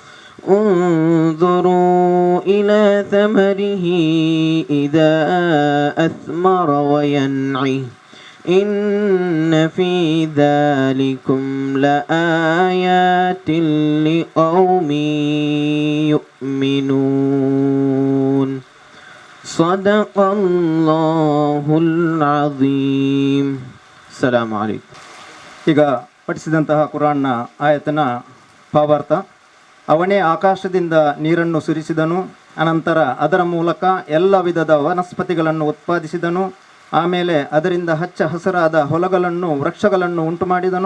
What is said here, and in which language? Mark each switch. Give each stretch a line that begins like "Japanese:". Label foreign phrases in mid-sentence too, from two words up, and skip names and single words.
Arabic: انظروا إلى ثمره إذا أثمر وينعه إن في ذلكم لآيات لقوم يؤمنون. صدق الله العظيم. السلام عليكم.
Kannada: ಈಗ ಪಠಿಸಿದಂತಹ ಕುರಾನ್ನ ಆಯತನ ಭಾವಾರ್ಥ. ಅವನೇ ಆಕಾಶದಿಂದ ನೀರನ್ನು ಸುರಿಸಿದನು, ಅನಂತರ ಅದರ ಮೂಲಕ ಎಲ್ಲ ವಿಧದ ವನಸ್ಪತಿಗಳನ್ನು ಉತ್ಪಾದಿಸಿದನು. ಆಮೇಲೆ ಅದರಿಂದ ಹಚ್ಚ ಹಸಿರಾದ ಹೊಲಗಳನ್ನು ವೃಕ್ಷಗಳನ್ನು ಉಂಟು ಮಾಡಿದನು.